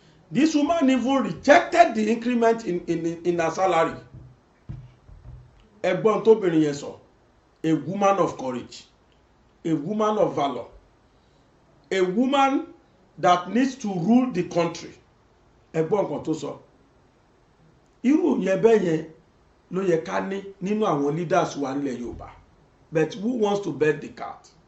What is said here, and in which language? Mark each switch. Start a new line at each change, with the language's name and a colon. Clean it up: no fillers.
English: This woman even rejected the increment in her salary.
Yoruba: Ẹ̀gbọ́n tóbìnrin yẹn sọ,
English: a woman of courage, a woman of valor, a woman that needs to rule the country.
Yoruba: Ẹ̀gbọ́n kan tó sọ. Irú yẹn bẹ́ẹ̀ yẹn ló yẹ ká ní nínú àwọn leaders wa nílẹ̀ Yorùbá.
English: But who wants to bet the cat?